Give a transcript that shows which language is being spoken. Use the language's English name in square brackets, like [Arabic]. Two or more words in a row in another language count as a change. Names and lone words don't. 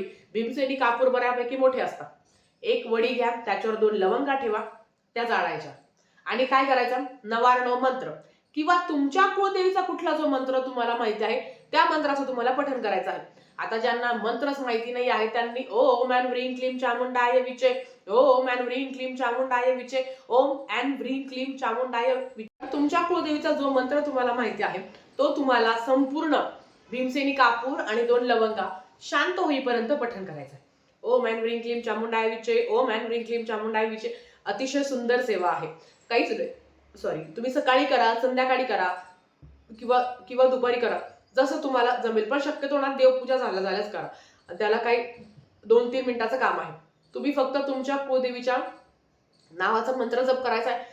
[Marathi] भीमसेनी कापूर बऱ्यापैकी मोठे असतात. 1 वडी घ्या, त्याच्यावर 2 लवंगा ठेवा, त्या जाळायच्या. आणि काय करायचं, नवार्णव मंत्र किंवा तुमच्या कुळदेवीचा कुठला जो मंत्र तुम्हाला माहिती आहे त्या मंत्राचं तुम्हाला पठण करायचं आहे. आता ज्यांना मंत्रच माहिती नाही आहे त्यांनी [Sanskrit] ओम ऐन व्रीं क्लीं चामुंडाय विचे, ओम ऐन व्रीं क्लीं चामुंडाय विचे, ओम ऐन व्रीं क्लीं चामुंडाय विचे. [Marathi] तुमच्या कुळदेवीचा जो मंत्र तुम्हाला माहिती आहे तो तुम्हाला संपूर्ण भीमसेनी कापूर आणि 2 लवंगा शांत होईपर्यंत पठण करायचं आहे. [Sanskrit] ओम ऐन व्रीं क्लीं चामुंडाय विचे, ओम ऐन व्रीं क्लीं चामुंडाय विचे. [Marathi] अतिशय सुंदर सेवा आहे. काहीच नाही, सॉरी, तुम्ही सकाळी करा, संध्याकाळी करा किंवा दुपारी करा, जसं तुम्हाला जमेल. पण शक्यतो ना देवपूजा झाल्याच करा. त्याला काही 2-3 मिनिटाचं काम आहे. तुम्ही फक्त तुमच्या कुळदेवीच्या नावाचा मंत्र जप करायचा आहे.